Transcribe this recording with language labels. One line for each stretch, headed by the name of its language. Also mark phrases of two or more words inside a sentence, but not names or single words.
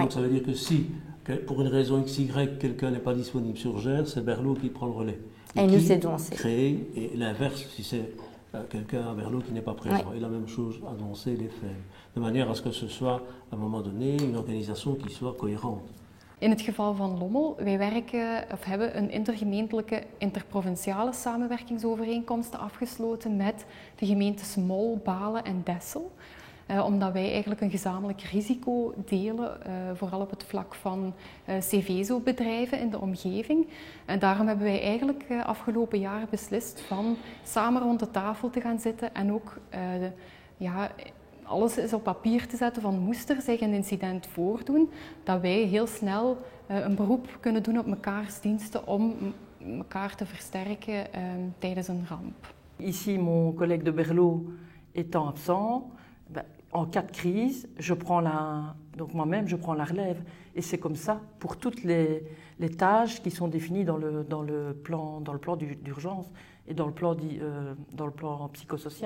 French: Donc ça veut dire que si, pour une raison XY, quelqu'un n'est pas disponible sur Gers, c'est Berlot qui prend le relais. Et nous, c'est Doncel. Créer, et l'inverse, si c'est quelqu'un à Berlot qui n'est pas présent. Oui. Et la même chose à Doncel et Fèvres. De manière à ce que ce soit, à un moment donné, une organisation qui soit cohérente.
Dutch: In het geval van Lommel, wij hebben een intergemeentelijke interprovinciale samenwerkingsovereenkomsten afgesloten met de gemeentes Mol, Balen en Dessel. Omdat wij eigenlijk een gezamenlijk risico delen, vooral op het vlak van CVSO-bedrijven in de omgeving. En daarom hebben wij eigenlijk afgelopen jaren beslist van samen rond de tafel te gaan zitten en ook alles is op papier te zetten van moest er zich een incident voordoen, dat wij heel snel een beroep kunnen doen op mekaars diensten om elkaar te versterken tijdens een ramp.
French: Ici, mon collègue de Berlot étant absent, en cas de crise, donc moi-même, je prends la relève. Et c'est comme ça pour toutes les tâches qui sont définies dans le plan d'urgence et dans le plan psychosocial.